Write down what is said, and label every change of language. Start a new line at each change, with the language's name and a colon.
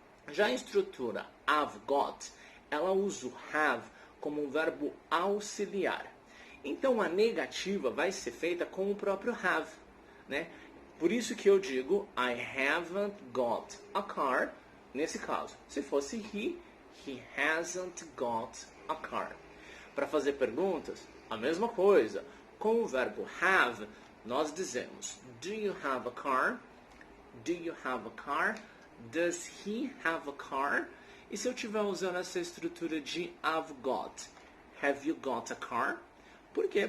Portuguese: Já a estrutura
English: I've got,
Portuguese: ela usa o have como um verbo auxiliar. Então, a negativa vai ser feita com o próprio have. Né? Por isso que eu digo
English: I haven't got a car,
Portuguese: nesse caso. Se fosse
English: he hasn't got a car.
Portuguese: Para fazer perguntas, a mesma coisa. Com o verbo have, nós dizemos
English: do you have a car? Do you have a car? Does he have a car?
Portuguese: E se eu estiver usando essa estrutura de
English: I've got, have you got a car?
Portuguese: Por quê?